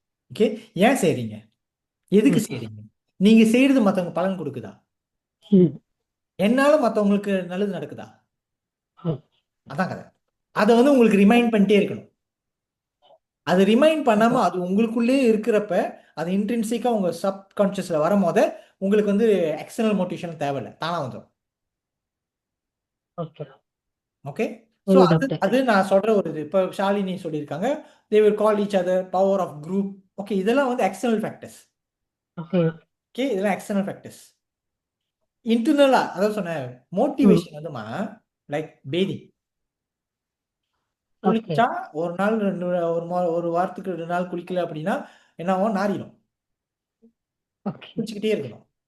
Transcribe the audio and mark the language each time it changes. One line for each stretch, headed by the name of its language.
Tamil: Okay, ஏன் செய்றீங்க, எதுக்கு செய்றீங்க, நீங்க செய்யறது மத்தவங்க பலன் கொடுக்குதா, என்னால மத்தவங்களுக்கு நல்லது நடக்குதா, அதான் கதை. அதை வந்து உங்களுக்கு ரிமைண்ட் பண்ணிட்டே இருக்கணும். அது ரிமைண்ட் பண்ணாம அது உங்களுக்குள்ளே இருக்கிறப்ப அது இன்ட்ரின்சிக்கா உங்க சப்கான்சியஸ்ல வரும்போது உங்களுக்கு வந்து எக்ஸ்டர்னல் மோட்டிவேஷன் தேவையில்லை, தானா வந்துடும்.
English: Okay.
Tamil: ஓகே, ஸோ அது நான் சொல்ற ஒரு இது. இப்போ ஷாலினி சொல்லியிருக்காங்க,
English: they will call each other, power of group.
Tamil: Okay, இதெல்லாம் வந்து எக்ஸ்டர்னல் ஃபேக்டர்ஸ்.
English: Okay.
Tamil: ஓகே, இதெல்லாம் எக்ஸ்டர்னல் ஃபேக்டர்ஸ். இன்டர்னலா அதாவது சொன்னேன், மோட்டிவேஷன் வந்துமா
English: Like bathing.
Tamil: குளிச்சா ஒரு நாள் ஒரு வாரத்துக்கு 2 நாள் குளிக்கல அப்படின்னா என்ன ஆகும், நாரிடும். குளிச்சுக்கிட்டே இருக்கணும்.